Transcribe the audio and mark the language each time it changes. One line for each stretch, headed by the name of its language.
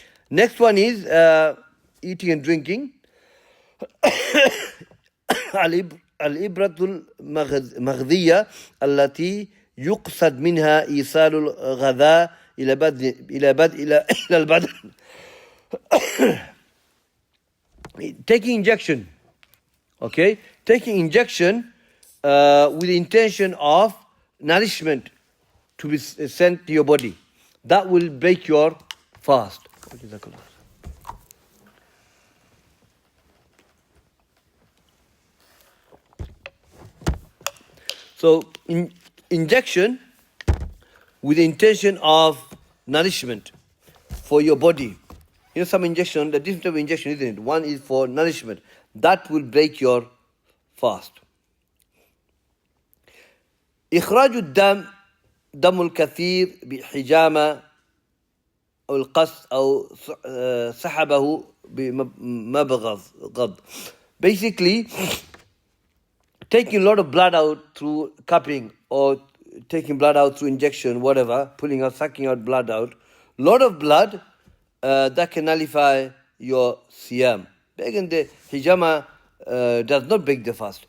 English: Next one is eating and drinking.
Arabic: الإبرة المغذية التي يقصد منها إيصال الغذاء إلى البدن.
English: Taking injection, okay? Taking injection with the intention of nourishment to be sent to your body. That will break your fast. So, injection with the intention of nourishment for your body. You know, some injection, the different type of injection, isn't it? One is for nourishment. That will break your fast.
Arabic: إخراج الدم دم الكثير بحجامة أو القص أو سحبه بمبغض.
English: Basically, taking a lot of blood out through cupping or taking blood out through injection, whatever, pulling out, sucking out blood out. Lot of blood that can nullify your siyam. Again, the hijama does not break the fast.